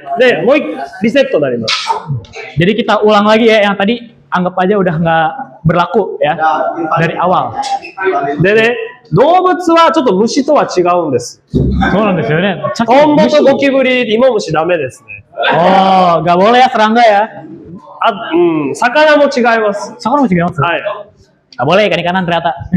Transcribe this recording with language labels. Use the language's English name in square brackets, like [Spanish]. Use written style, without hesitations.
[Japanese] で、もうリセットになります。 [Indonesian] Jadi kita ulang lagi ya, yang tadi anggap aja udah nggak berlaku ya dari awal. [Japanese] でね、動物はちょっと虫とは違うんです。 [Indonesian] So, nanti sebenarnya. [Japanese] トンボとゴキブリ、芋虫ダメですね。 [Indonesian] Oh, nggak boleh ya serangga ya. [Japanese] 魚も違います。 [Indonesian] Sekarang masih gimana? [Japanese] はい。 [Indonesian] Nggak boleh ikan-ikanan ternyata.